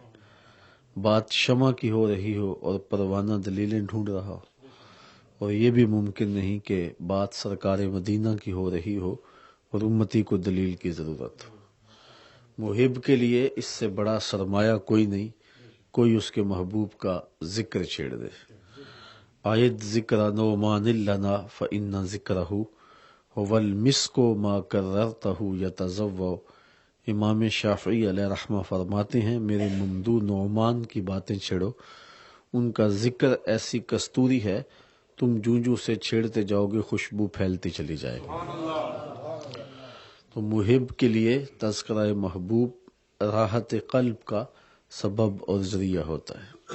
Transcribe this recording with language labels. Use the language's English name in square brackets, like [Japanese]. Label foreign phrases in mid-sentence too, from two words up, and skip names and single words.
[Urdu] بات شمع کی ہو رہی ہو اور پروانہ دلیلیں ڈھونڈ رہا ہو، اور یہ بھی ممکن نہیں کہ بات سرکار مدینہ کی ہو رہی ہو اور امتی کو دلیل کی ضرورت ہو۔ محب کے لیے اس سے بڑا سرمایہ کوئی نہیں، کوئی اس کے محبوب کا ذکر چھیڑ دے۔ [Arabic] آیت ذکر نعمان لنا فإن ذکرہ هو المسک ما کررتہ یتضوع۔ [Urdu] امام شافعی علیہ رحمہ فرماتے ہیں، میرے ممدوح نعمان کی باتیں چھیڑو، ان کا ذکر ایسی کستوری ہے، تم جوں جوں سے چھیڑتے جاؤ گے خوشبو پھیلتی چلی جائے گی۔ تو محب کے لیے تذکرہ محبوب راحت قلب کا سبب اور ذریعہ ہوتا ہے۔